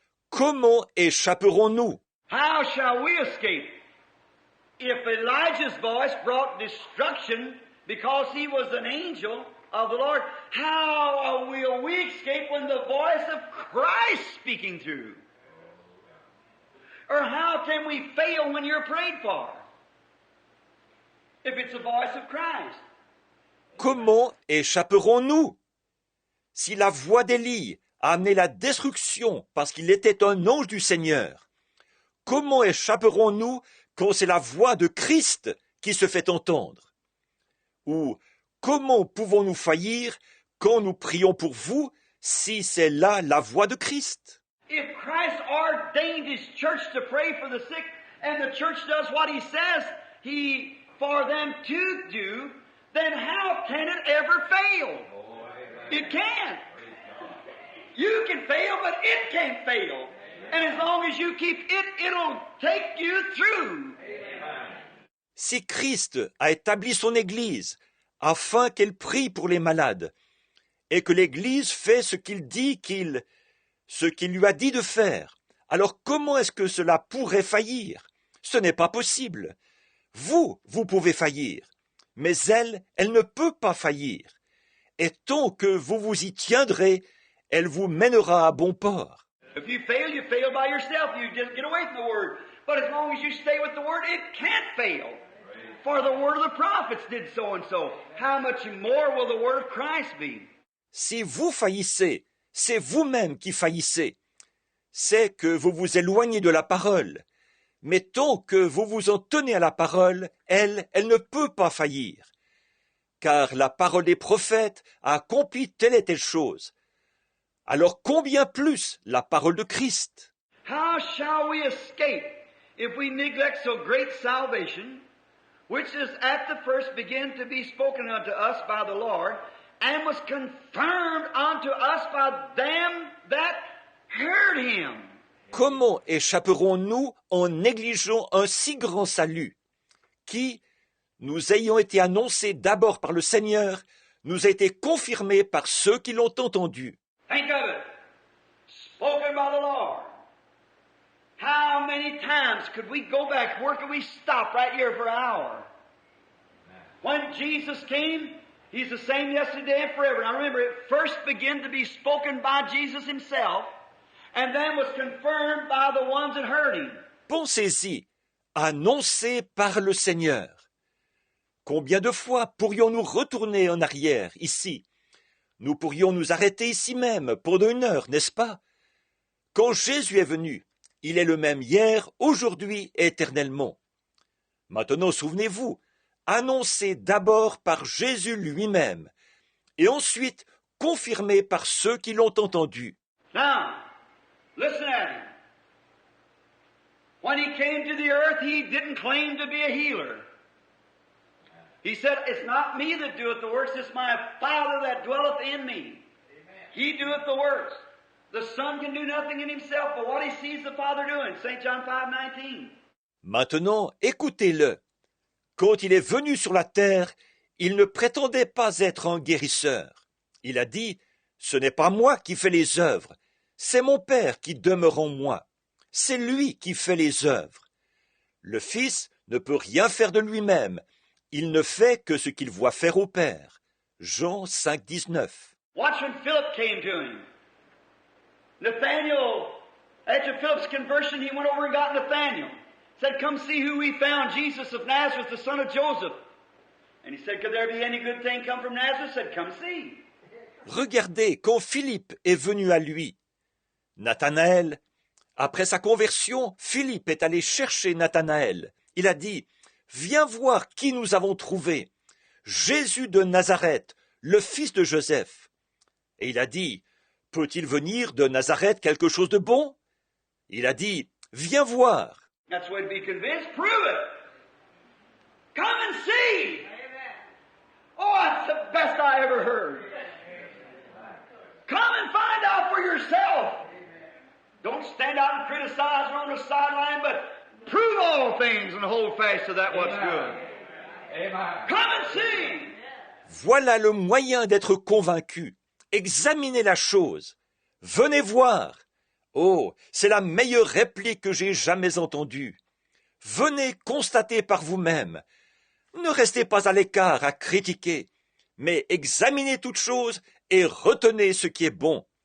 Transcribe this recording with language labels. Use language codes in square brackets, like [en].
[fr] Comment échapperons-nous? [en] How shall we escape? If Elijah's voice brought destruction because he was an angel of the Lord, how will we escape when the voice of Christ speaking through? Or how can we fail when you're prayed for? If it's the voice of Christ. [fr] Comment échapperons-nous? Si la voix d'Élie a amené la destruction parce qu'il était un ange du Seigneur, comment échapperons-nous quand c'est la voix de Christ qui se fait entendre? Ou comment pouvons-nous faillir quand nous prions pour vous si c'est là la voix de Christ? [en] If Christ ordained His church to pray for the sick, and the church does what He says for them to do, then how can it ever fail? It can't. You can fail, but it can't fail. And as long as you keep it, it'll take you through. [fr] Si Christ a établi son Église afin qu'elle prie pour les malades, et que l'Église fait ce qu'il dit ce qu'il lui a dit de faire, alors comment est-ce que cela pourrait faillir? Ce n'est pas possible. Vous pouvez faillir, mais elle ne peut pas faillir. Et tant que vous vous y tiendrez, elle vous mènera à bon port. [en] If you fail by yourself. You just get away from the Word. But as long as you stay with the Word, it can't fail. For the Word of the prophets did so and so. How much more will the Word of Christ be? [fr] Si vous faillissez, c'est vous-même qui faillissez. C'est que vous vous éloignez de la parole. Mais tant que vous vous en tenez à la parole, elle ne peut pas faillir. Car la parole des prophètes a accompli telle et telle chose. Alors combien plus la parole de Christ? [en] How shall we escape if we neglect so great salvation, which is at the first began to be spoken unto us by the Lord, and was confirmed unto us by them that heard Him? [fr] Comment échapperons-nous en négligeant un si grand salut, qui, nous ayant été annoncé d'abord par le Seigneur, nous a été confirmé par ceux qui l'ont entendu? [en] Think of it. Spoken by the Lord. How many times could we go back? Where could we stop right here for an hour? When Jesus came, He's the same yesterday and forever. Now remember, it first began to be spoken by Jesus Himself, and then was confirmed by the ones that heard him. [fr] Pensez-y, annoncé par le Seigneur. Combien de fois pourrions-nous retourner en arrière, ici? Nous pourrions nous arrêter ici même pendant 1 heure, n'est-ce pas? Quand Jésus est venu, il est le même hier, aujourd'hui et éternellement. Maintenant, souvenez-vous, annoncé d'abord par Jésus lui-même, et ensuite confirmé par ceux qui l'ont entendu. [en] Now, listen at him. When he came to the earth, he didn't claim to be a healer. He said, it's not me that doeth the works, it's my Father that dwelleth in me. He doeth the works. The Son can do nothing in himself, but what he sees the Father doing. St. John 5:19. [fr] Maintenant, écoutez-le. Quand il est venu sur la terre, il ne prétendait pas être un guérisseur. Il a dit, ce n'est pas moi qui fais les œuvres, c'est mon Père qui demeure en moi. C'est lui qui fait les œuvres. Le Fils ne peut rien faire de lui-même. Il ne fait que ce qu'il voit faire au Père. Jean 5:19. [en] Watch when Philip came to him. Nathaniel, after Philip's conversion, he went over and got Nathaniel. Said, come see who we found, Jesus of Nazareth, the son of Joseph. And he said, could there be any good thing come from Nazareth? Said, come see. [fr] Regardez, quand Philippe est venu à lui, Nathanaël, après sa conversion, Philippe est allé chercher Nathanaël. Il a dit, viens voir qui nous avons trouvé. Jésus de Nazareth, le fils de Joseph. Et il a dit, peut-il venir de Nazareth quelque chose de bon? Il a dit, viens voir. [en] That's the way to be convinced. Prove it. Come and see. Oh, that's the best I ever heard. Come and find out for yourself. Don't stand out and criticize on the sideline, but prove all things and hold fast to that what's good. Come and see. [fr] Voilà le moyen d'être convaincu. Examinez la chose. Venez voir. Oh, c'est la meilleure réplique que j'ai jamais entendue. Venez constater par vous-même. Ne restez pas à l'écart à critiquer, mais examinez toute chose et retenez ce qui est bon.